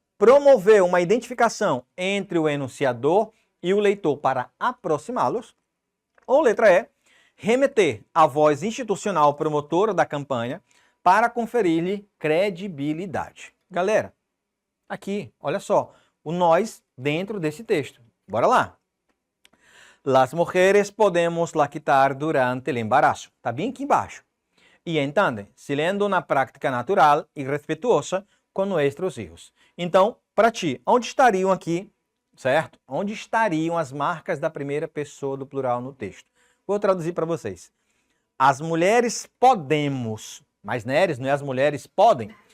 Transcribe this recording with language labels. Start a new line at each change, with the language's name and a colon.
Portuguese: Promover uma identificação entre o enunciador e o leitor para aproximá-los. Ou letra E. Remeter a voz institucional promotora da campanha para conferir-lhe credibilidade. Galera, aqui, olha só, o nós dentro desse texto. Bora lá.
Spanish: Las mujeres podemos lactar durante el embarazo.
Portuguese: Está bem aqui embaixo. E entende, sendo uma prática natural e respetuosa com nossos filhos. Então, para ti, onde estariam aqui, certo? Onde estariam as marcas da primeira pessoa do plural no texto? Vou traduzir para vocês. As mulheres podemos, mas neres, não é as mulheres podem.